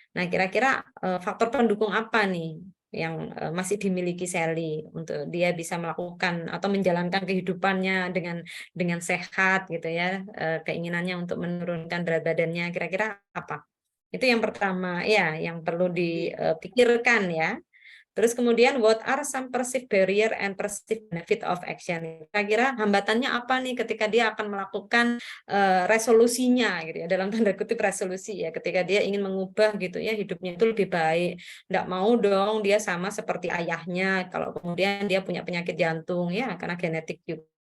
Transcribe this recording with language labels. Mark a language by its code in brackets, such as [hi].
[id] Nah, kira-kira faktor pendukung apa nih yang masih dimiliki Sally untuk dia bisa melakukan atau menjalankan kehidupannya dengan sehat gitu ya, keinginannya untuk menurunkan berat badannya, kira-kira apa? Itu yang pertama ya, yang perlu dipikirkan ya. Terus kemudian [en] what are some perceived barrier and perceived benefit of action? [id] Kira-kira hambatannya apa nih ketika dia akan melakukan resolusinya gitu ya, dalam tanda kutip resolusi ya, ketika dia ingin mengubah gitu ya hidupnya itu lebih baik. Nggak mau dong dia sama seperti ayahnya kalau kemudian dia punya penyakit jantung ya, karena genetik juga.